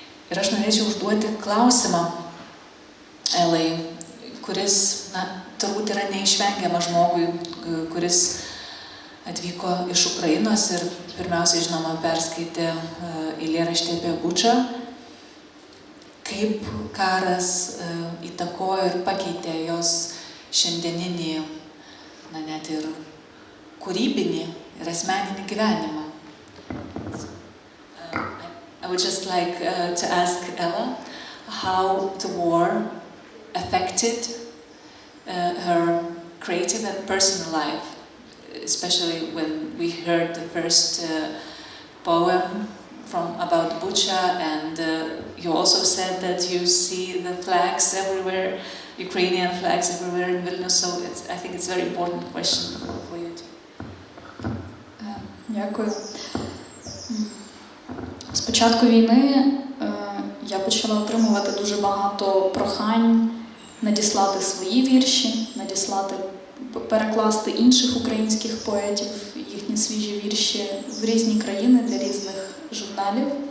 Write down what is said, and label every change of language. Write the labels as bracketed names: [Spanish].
[Lithuanian] Ir aš norėčiau užduoti klausimą Elai, kuris, turbūt yra neišvengiama žmogui, kuris atvyko iš Ukrainos ir pirmiausiai, žinoma, perskaitė eilėraštį apie Bučą. Kaip karas įtakojo ir pakeitė jos šiandieninį, net ir kūrybinį ir asmeninį gyvenimą. [English] I would just like to ask Ella how the war affected her creative and personal life, especially when we heard the first poem about Bucha, and you also said that you see the flags everywhere, Ukrainian flags everywhere in Vilnius, so I think it's a very important question for you too. [Ukrainian] Дякую. З початку війни я почала отримувати дуже багато прохань надіслати свої вірші, перекласти інших українських поетів, їхні свіжі вірші в різні країни для різних журналів.